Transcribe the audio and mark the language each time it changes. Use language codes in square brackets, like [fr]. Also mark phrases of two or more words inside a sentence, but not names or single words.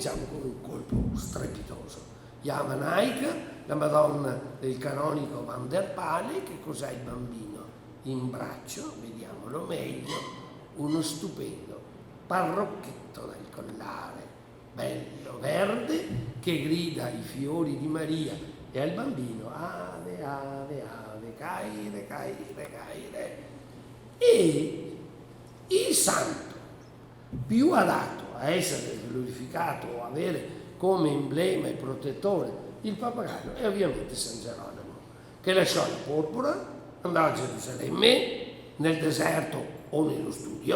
[it] Cominciamo con un colpo strepitoso. Yamanaika, la Madonna del canonico Van der Pale. Che cos'ha il bambino in braccio? Vediamolo meglio. Uno stupendo parrocchetto dal collare, bello verde, che grida ai fiori di Maria e al bambino: [la] ave, ave, ave, [el] caire, caire, caire. [it] E il santo più adatto a essere glorificato o avere come emblema e protettore il pappagallo è ovviamente San Geronimo, che lasciò la porpora, andò a Gerusalemme, nel deserto o nello studio.